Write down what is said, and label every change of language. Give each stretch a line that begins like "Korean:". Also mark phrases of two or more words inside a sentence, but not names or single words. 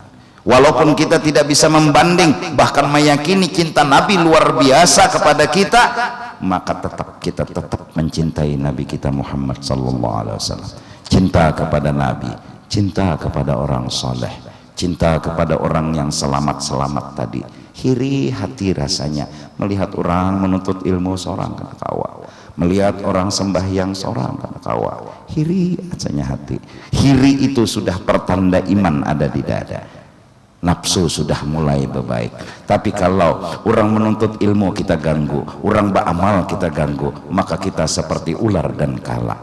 Indonesian: Walaupun kita tidak bisa membanding, bahkan meyakini cinta Nabi luar biasa kepada kita, maka kita tetap mencintai Nabi kita Muhammad
Arabic: صلى الله عليه وسلم.
Indonesian: Cinta kepada Nabi, cinta kepada orang soleh, cinta kepada orang yang selamat-selamat tadi. Hiri hati rasanya melihat orang menuntut ilmu seorang
Banjar: kana kawa,
Indonesian: melihat orang sembahyang seorang
Banjar: kana kawa.
Indonesian: Hiri rasanya hati. Hiri itu sudah pertanda iman ada di dada. nafsu sudah mulai berbaik. Tapi kalau orang menuntut ilmu kita ganggu, orang beramal kita ganggu, maka kita seperti ular dan kala.